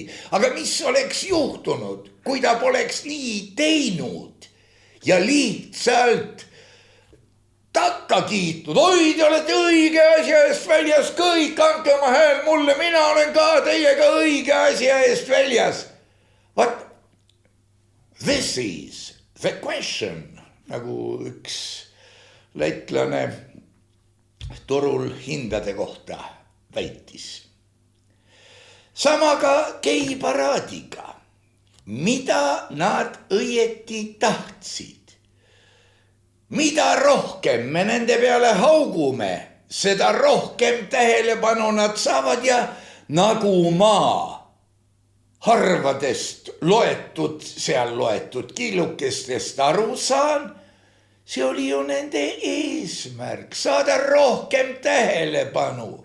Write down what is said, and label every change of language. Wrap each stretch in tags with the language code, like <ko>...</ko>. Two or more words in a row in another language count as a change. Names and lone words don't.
<et>Aga mis oleks juhtunud, kui ta poleks nii teinud ja lihtsalt takka kiitnud? Oi, te olete õige asja eest väljas kõik, andke oma hääl mulle, mina olen ka teiega õige asja eest väljas.</et> <en>What? This is the question,</en> <et>nagu üks lätlane turul hindade kohta väitis. Sama ka geiparaadiga. Mida nad õieti tahtsid? Mida rohkem me nende peale haugume, seda rohkem tähelepanu nad saavad ja nagu ma harvadest seal loetud killukestest aru saan, see oli ju nende eesmärk, saada rohkem tähelepanu.</et>